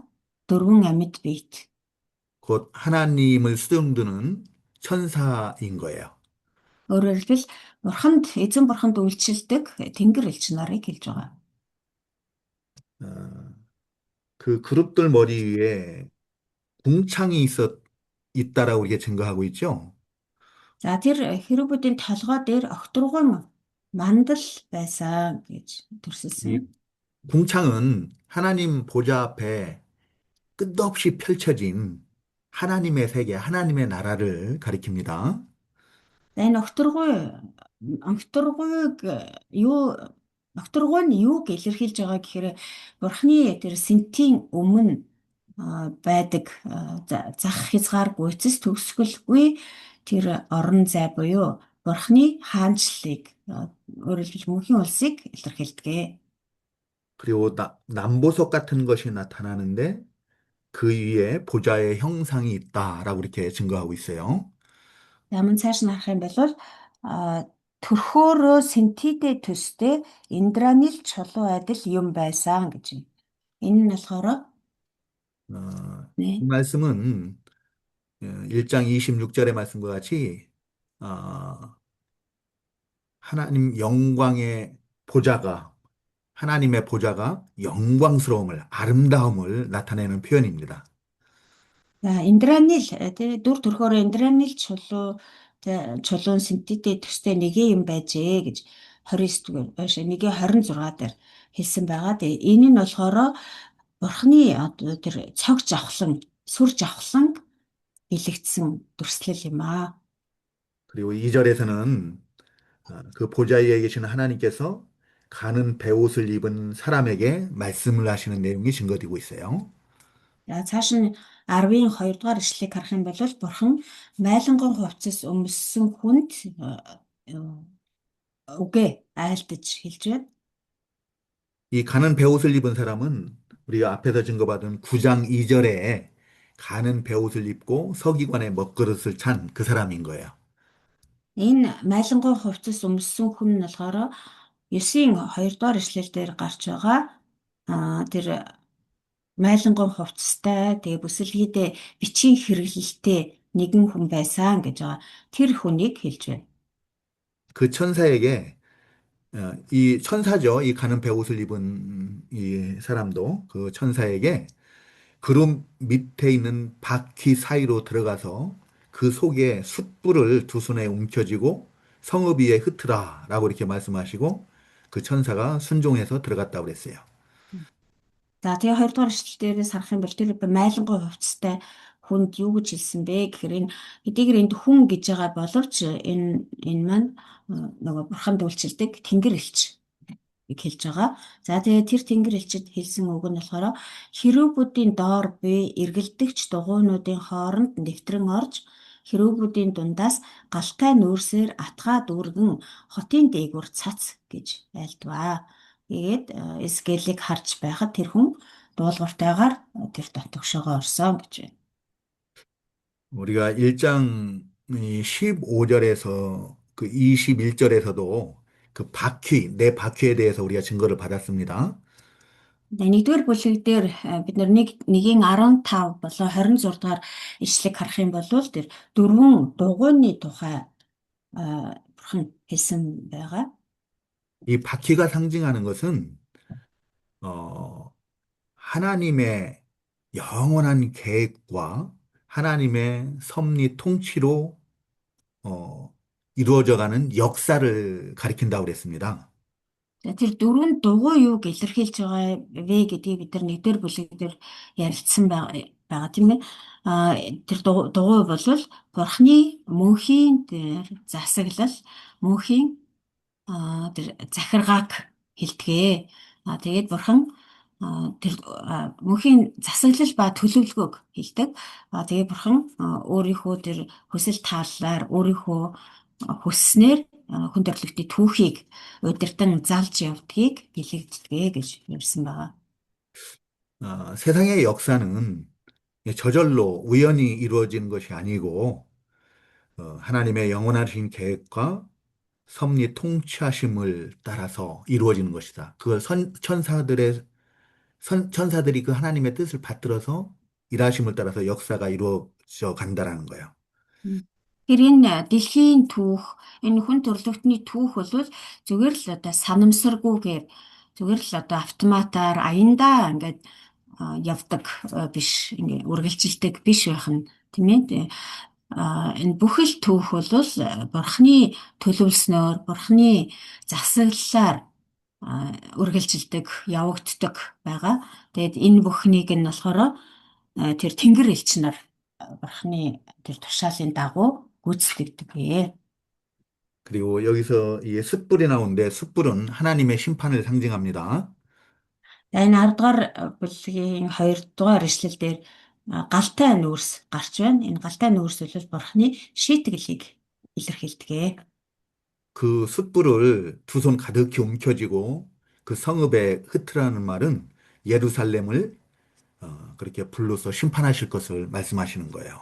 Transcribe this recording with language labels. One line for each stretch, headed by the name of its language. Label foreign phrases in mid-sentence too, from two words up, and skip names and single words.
Mongolian: 4 амьд биет.
Korean: 곧 하나님을 수종드는 천사인 거예요.
Mongolian: Өөрөөр хэлбэл эзэн бурханд үйлчлдэг тэнгэр элч нарыг хэлж байгаа.
Korean: 그 그룹들 머리 위에 궁창이 있다라고 이게 증거하고 있죠.
Mongolian: За тэр хэрүүбүүдийн толгой дээр огторгон мандал байсан гэж төрсөлсөн.
Korean: 이 궁창은 하나님 보좌 앞에 끝없이 펼쳐진 하나님의 세계, 하나님의 나라를 가리킵니다.
Mongolian: Энэ огторгой нь юуг илэрхийлж байгаа гэхээр бурхны тэр сэнтийн өмнө байдаг зах хязгаар гүйцэс төгсгөлгүй тэр орон зай буюу Бурхны хаанчлалыг өөрөөр хэлбэл мөнхийн улсыг илэрхийлдэг.
Korean: 그리고 남보석 같은 것이 나타나는데 그 위에 보좌의 형상이 있다라고 이렇게 증거하고 있어요.
Mongolian: Ямар цааш нь харах юм бол төрхөөрөө синтедэ төстэй индранил чулуу адил юм байсан гэж байна. Энэ нь болохоор
Korean: 이 нэ. 말씀은 1장 26절의 말씀과 같이 어, 하나님 영광의 보좌가 하나님의 보좌가 영광스러움을 아름다움을 나타내는 표현입니다.
Mongolian: За индранил тий дүр төрхөөрөө индранил чулуун синтедэ төстэй нэгэ юм байжээ гэж 29 дугаар нэгэ 26 дээр хэлсэн байгаа. Тэгээ энэ нь болохоор Бурхны одоо тэр цог жавхлан сүр жавхлан бэлэгдсэн дүрслэл юм аа.
Korean: 그리고 2절에서는 그 보좌 위에 계신 하나님께서 가는 베옷을 입은 사람에게 말씀을 하시는 내용이 증거되고 있어요.
Mongolian: За цааш нь 10-ын 2 дугаар ишлэгийг харах юм бол Бурхан майланган хувцас өмссөн хүнд үгээ айлдаж хэлж байна.
Korean: 이 가는 베옷을 입은 사람은 우리가 앞에서 증거받은 9장 2절에 가는 베옷을 입고 서기관의 먹그릇을 찬 그 사람인 거예요.
Mongolian: Энэ майланган хувцас өмссөн хүн нь болохоор 9-ийн 2 дугаар ишлэл дээр гарч байгаа. Тэр майланган хувцастай тэгээ бүсэлгийдээ бичгийн хэрэглэлтэй нэгэн хүн байсан гэж байгаа. Тэр хүнийг хэлж байна.
Korean: 그 천사에게 이 천사죠. 이 가는 베옷을 입은 이 사람도 그 천사에게 그룹 밑에 있는 바퀴 사이로 들어가서 그 속에 숯불을 두 손에 움켜쥐고 성읍 위에 흩으라라고 이렇게 말씀하시고 그 천사가 순종해서 들어갔다고 그랬어요.
Mongolian: За тэгээ 2 дугаар эшлэл дээрээс харах юм бол тэр майлангуй хувцастай хүнд юу гэж хэлсэн бэ гэхээр энэ хэдийгээр энд хүн гэж байгаа боловч энэ маань нөгөө бурханд үйлчилдэг тэнгэр элч хэлж байгаа. За тэгээ тэр тэнгэр элчид хэлсэн үг нь болохоор хэрүүбүүдийн доор буй эргэлдэгч дугуйнуудын хооронд нэвтрэн орж хэрүүбүүдийн дундаас галтай нүүрсээр атгаа дүүргэн хотын дээгүүр цац гэж айлдваа. Тэгээд Эзекиэлийг харж байхад тэр хүн дуулууртайгаар тэр дотогшоогоо орсон гэж байна.
Korean: 우리가 1장 15절에서 그 21절에서도 그 바퀴, 내 바퀴에 대해서 우리가 증거를 받았습니다.
Mongolian: Нэгдүгээр бүлэг дээр бид нэгийн 15 болон 26 дугаар ишлэг харах юм бол тэр дөрвөн дугуйны тухай бурхан хэлсэн байгаа.
Korean: 이 바퀴가 상징하는 것은 하나님의 영원한 계획과 하나님의 섭리 통치로 이루어져가는 역사를 가리킨다고 그랬습니다.
Mongolian: Тэр дөрвөн дугуй юуг илэрхийлж байгаа вэ гэдгийг бид нар нэгдүгээр бүлэг дээр ярилцсан байгаа тийм ээ. Тэр дугуй бол Бурхны мөнхийн тэр засаглал, мөнхийн тэр захиргааг хэлдэгэ. Тэгээд Бурхан тэр мөнхийн засаглал ба төлөвлөгөөг хэлдэг. Тэгээд Бурхан өөрийнхөө тэр хүсэл тааллаар өөрийнхөө хүсснээр хүн төрлөختний түүхийг удирдан залж явдгийг бэлэгддэг гэж ярьсан байгаа.
Korean: 세상의 역사는 저절로 우연히 이루어지는 것이 아니고 하나님의 영원하신 계획과 섭리 통치하심을 따라서 이루어지는 것이다. 그걸 천사들이 그 하나님의 뜻을 받들어서 일하심을 따라서 역사가 이루어져 간다라는 거예요.
Mongolian: Тэр энэ дэлхийн түүх, энэ хүн төрлөختний түүх бол зүгээр л одоо санамсаргүйгээр зүгээр л одоо автоматар аяндаа ингээд явдаг биш, ингээд үргэлжилдэг биш байх нь тийм ээ. Энэ бүхэл түүх бол Бурхны төлөвлснөөр, Бурхны засаглалаар үргэлжилдэг, явагддаг байгаа. Тэгээд энэ бүхнийг нь болохоор тэр тэнгэр элч нар Бурхны тэр тушаалын дагуу гүйцэтгэдэг.
Korean: 그리고 여기서 이 숯불이 나오는데 숯불은 하나님의 심판을 상징합니다.
Mongolian: За энэ 10 дугаар бүлгийн 2 дугаар ишлэл дээр галтай нүүрс гарч байна. Энэ галтай нүүрс бол бурхны шийтгэлийг илэрхийлдэг.
Korean: 그 숯불을 두 손 가득히 움켜쥐고 그 성읍에 흩으라는 말은 예루살렘을 그렇게 불로서 심판하실 것을 말씀하시는 거예요.